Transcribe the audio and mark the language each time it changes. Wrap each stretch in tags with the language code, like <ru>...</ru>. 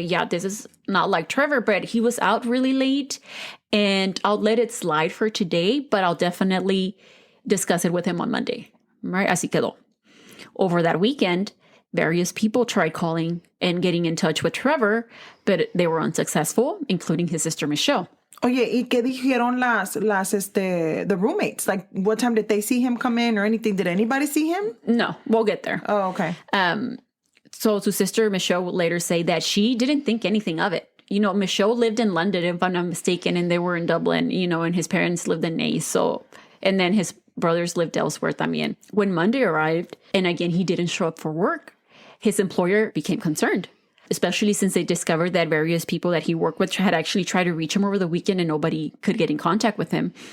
<en>Yeah, this is not like Trevor, but he was out really late and I'll let it slide for today, but I'll definitely discuss it with him on Monday. Right?</en> <es>Así quedó.</es> <en>Over that weekend, various people tried calling and getting in touch with Trevor, but they were unsuccessful, including his sister Michelle.</en> <es>Oye, ¿y qué dijeron</es> <en>the roommates? Like, what time did they see him come in or anything? Did anybody see him? No, we'll get there. Oh, okay. So his sister Michelle would later say that she didn't think anything of it. Michelle lived in London, if I'm not mistaken, and they were in Dublin, and his parents lived in Nace. And then his brothers lived elsewhere</en> <es>también.</es> <en>When Monday arrived, and again, he didn't show up for work, his employer became concerned, especially since they discovered that various people that he worked with had actually tried to reach him over the weekend and nobody could get in contact with him.</en>